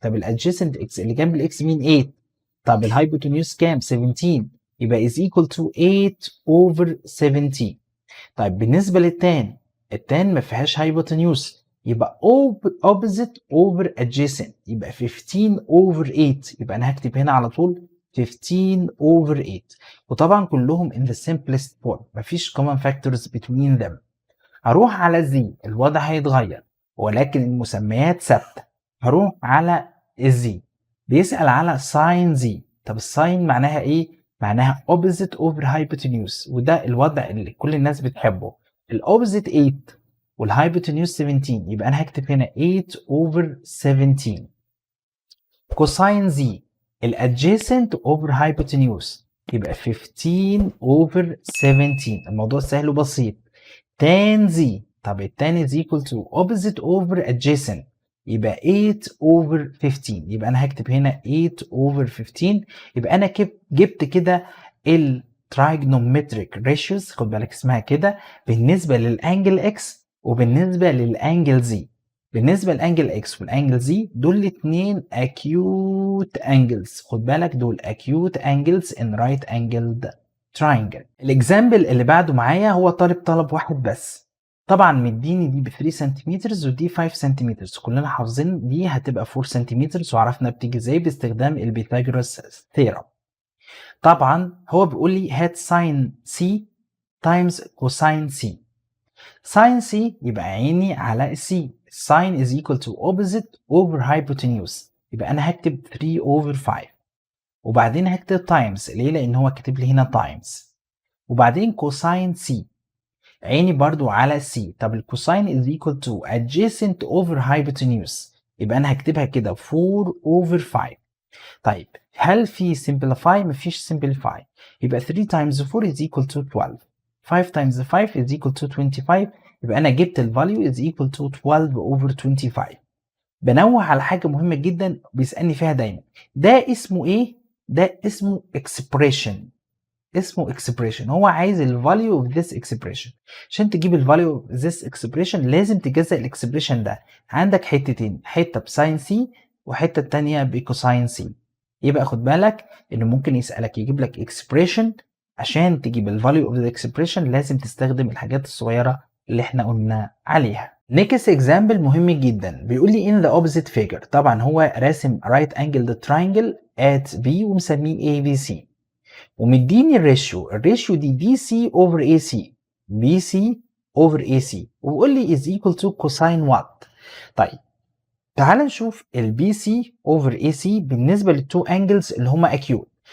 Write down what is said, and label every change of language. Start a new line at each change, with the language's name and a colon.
Arabic: طب الادجيسنت اكس اللي جنب الاكس مين؟ 8. طب الهايبوتنيوس كام؟ 17، يبقى
English: is equal to 8 over 17.
Arabic: طيب بالنسبة للتان، التان ما فيهاش هايبوتنيوس، يبقى
English: opposite over adjacent،
Arabic: يبقى 15 over 8، يبقى أنا هكتب هنا على طول 15 over 8. وطبعا كلهم
English: in the simplest form،
Arabic: مفيش
English: common factors between them.
Arabic: هروح على زي، الوضع هيتغير ولكن المسميات ثابتة. هروح على الزي، بيسأل على ساين زي. طب الساين معناها ايه؟ معناها
English: opposite over hypotenuse،
Arabic: وده الوضع اللي كل الناس بتحبه. الopposite 8 والhypotenuse 17، يبقى انا هكتب هنا 8 over 17. كوساين زي الادجيسنت اوفر hypotenuse، يبقى 15 over 17. الموضوع سهل وبسيط. تان زي، طب التان
English: is equal to opposite over adjacent، يبقى 8 over 15.
Arabic: يبقى انا هكتب هنا 8 over 15. يبقى انا جبت كده الترايجنومتريك ريشيوز، خد بالك اسمها كده، بالنسبه للانجل اكس وبالنسبه للانجل زي. بالنسبه للانجل اكس والانجل زي دول الاثنين acute angles، خد بالك دول
English: acute angles in right angled triangle.
Arabic: الاكزامبل اللي بعده معايا هو طلب واحد بس. طبعا مديني دي ب 3 سنتيمتر ودي 5 سنتيمتر، كلنا حافظين دي هتبقى 4 سنتيمتر، وعرفنا بتيجي ازاي باستخدام البيثاغورس ثيرم. طبعا هو بيقول لي هات ساين سي تايمز كوساين سي. ساين سي يبقى عيني على السي، ساين
English: is equal to opposite over hypotenuse،
Arabic: يبقى انا هكتب 3 over 5، وبعدين هكتب تايمز ليه؟ لان هو كاتب لي هنا تايمز، وبعدين كوساين سي عيني برضو على السي. طب الكوساين
English: is equal to adjacent over hypotenuse، يبقى انا هكتبها كده 4 over 5.
Arabic: طيب هل في
English: simplify؟ مفيش simplify، يبقى 3 times 4 is equal to 12، 5 times 5 is equal to 25، يبقى انا جبت الفاليو is equal to 12 over 25.
Arabic: بنوه على حاجة مهمة جدا بيسألني فيها دايما، ده اسمه ايه؟ ده اسمه expression، اسمه expression. هو عايز ال
English: value of this expression.
Arabic: عشان تجيب ال
English: value of this expression
Arabic: لازم تجزأ ال expression ده. عندك حتتين، حتة بساين سي وحتة التانية بكوساين سي. يبقى خد بالك انه ممكن يسألك يجيب لك expression، عشان تجيب ال
English: value of the expression
Arabic: لازم تستخدم الحاجات الصغيرة اللي احنا قلنا عليها.
English: next example
Arabic: مهم جدا، بيقول لي
English: in the opposite figure.
Arabic: طبعا هو راسم right angled triangle at B ومسميه ABC، ومديني الريشيو دي بي سي اوفر اي سي، بي سي اوفر اي سي، وبيقول لي از ايكوال تو كوساين وات. طيب تعال نشوف البي سي اوفر اي سي بالنسبه للتو انجلز اللي هما اكيوت.